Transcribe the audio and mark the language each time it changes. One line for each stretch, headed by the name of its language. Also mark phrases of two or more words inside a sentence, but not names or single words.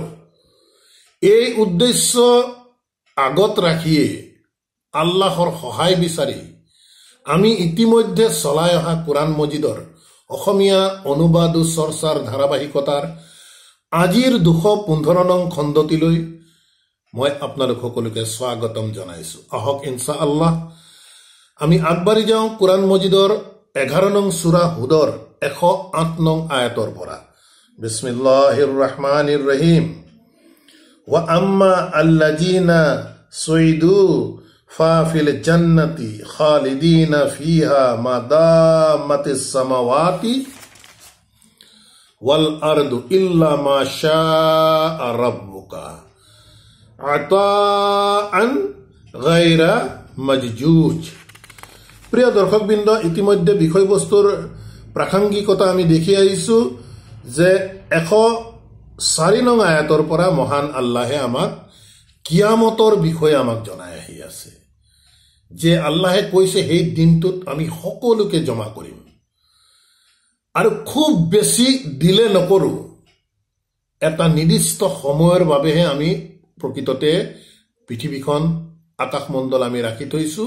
Assamese: এই উদ্দেশ্য আগত ৰাখিয়ে আল্লাহৰ সহায় বিচাৰি আমি ইতিমধ্যে চলাই অহা কোৰাণ মজিদৰ অসমীয়া অনুবাদ ও চৰ্চাৰ ধাৰাবাহিকতাৰ আজিৰ 215 নং খণ্ডটিলৈ মই আপোনালোক সকলোকে স্বাগতম জনাইছোঁ। আহক ইনশাআল্লাহ আমি আগবাঢ়ি যাওঁ কোৰাণ মজিদৰ 11 নং সূৰা হুদৰ 108 নং আয়াতৰ পৰা।
Arabic: بسم الله الرحمن الرحيم. وأما الذين سعدوا ففي الجنة خالدين فيها ما دامت السماوات والأرض إلا ما شاء ربك عطاء غير مجذوذ.
Assamese: প্রিয় দর্শকবৃন্দ, ইতিমধ্যে বিষয়বস্তুৰ প্ৰাসংগিকতা আমি দেখি আহিছোঁ যে 104 নং আয়াতৰ পৰা মহান আল্লাহে আমাক কিয়ামতৰ বিষয়ে আমাক জনাই আহি আছে যে আল্লাহে কৈছে সেই দিনটোত আমি সকলোকে জমা কৰিম আৰু খুব বেছি দিলে নকৰোঁ, এটা নিৰ্দিষ্ট সময়ৰ বাবেহে আমি প্ৰকৃততে পৃথিৱীখন আকাশমণ্ডল আমি ৰাখি থৈছোঁ।